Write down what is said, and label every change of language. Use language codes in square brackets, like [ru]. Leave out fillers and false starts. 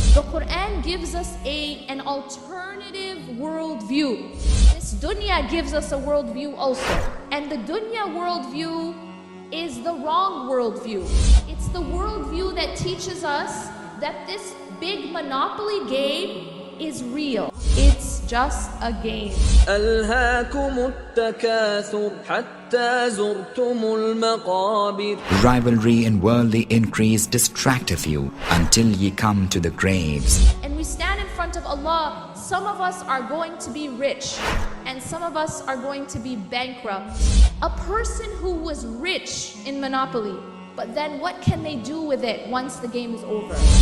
[en] The Quran gives us an alternative worldview. This dunya gives us a worldview also. And the dunya worldview is the wrong worldview. It's the worldview that teaches us that this big Monopoly game is real. It's just a game. [ar] ألهاكم التكاثر حتى زرتم المقابر. [en] Rivalry and worldly increase distracteth you until ye come to the graves. And we stand in front of Allah. Some of us are going to be rich and some of us are going to be bankrupt. A person who was rich in Monopoly, but then what can they do with it once the game is over?